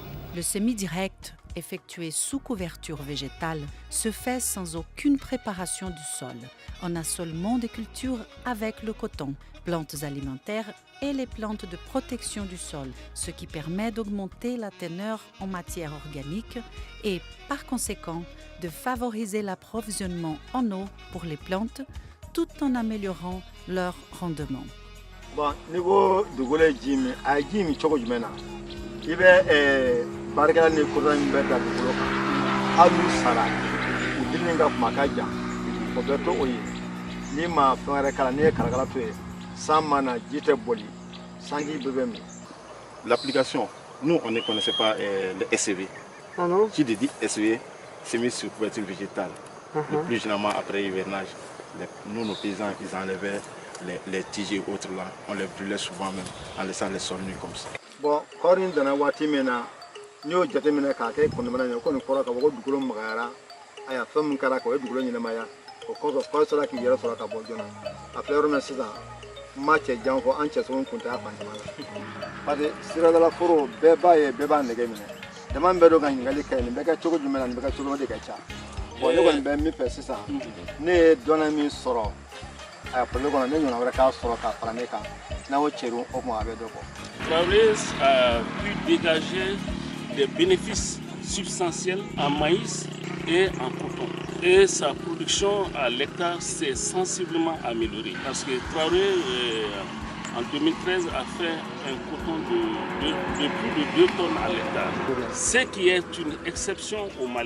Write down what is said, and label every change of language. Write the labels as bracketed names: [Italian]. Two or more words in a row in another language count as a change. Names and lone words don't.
[French] Le semi-direct, effectué sous couverture végétale, se fait sans aucune préparation du sol, en assolement des cultures avec le coton, plantes alimentaires et les plantes de protection du sol, ce qui permet d'augmenter la teneur en matière organique et, par conséquent, de favoriser l'approvisionnement en eau pour les plantes, tout en améliorant leur rendement. [Bambara] Bon, niveau dugukolo ji min a ji min cogo jumɛn na i bɛ baarakɛla ni kodɔn min bɛ da dugukolo kan hali n'u sara u dili ka kuma ka jan o bɛ to o ye n'i ma fɛn wɛrɛ kala n'i ye kalakala to yen san mana ji tɛ boli sanji bɛɛ bɛ min. [French] L'application, nous on ne connaissait pas le SCV. Ah non? Qui dit SCV, semis sur couverture végétale. Le plus généralement après l'hivernage, nous nos paysans ils enlevaient les tiges et autres là, on les brûlait souvent même en laissant les sols nus comme ça. Bon, [Bambara] kɔɔri in dana waati min na n'i y'o jateminɛ k'a kɛ kɔnɔmana ye o kɔni kɔrɔ k'a fɔ ko dugukolo magayara aya fɛn min kɛra k'o ye dugukolo ɲɛnamaya o kɔsɔn kɔɔri sɔrɔla k'i yɛrɛ sɔrɔ ka bɔ joona a filɛ yɔrɔ min sisan n ma cɛ jan fɔ an cɛsɛnw kun tɛ a fan caman la [French] parce que [Bambara] siradala foro bɛɛ b'a ye bɛɛ b'a nɛgɛ minɛ dama bɛɛ dɔn ka ɲininkali kɛ nin bɛ kɛ cogo jumɛn na nin bɛ kɛ cogo de ka ca bon ne kɔni bɛ min fɛ sisan ne ye dɔnna min sɔrɔ a polo kɔnɔ ne ɲɔgɔn wɛrɛ k'a sɔrɔ k'a fara ne kan n'a y'o cɛru o tuma a bɛ dɔ bɔ. [French] Traorès a pu dégager des bénéfices substantiels en maïs et en coton. et sa production à l'hectare s'est sensiblement améliorée. Parce que Traoré, en 2013, a fait un coton de plus de 2 tonnes à l'hectare, ce qui est une exception au Mali.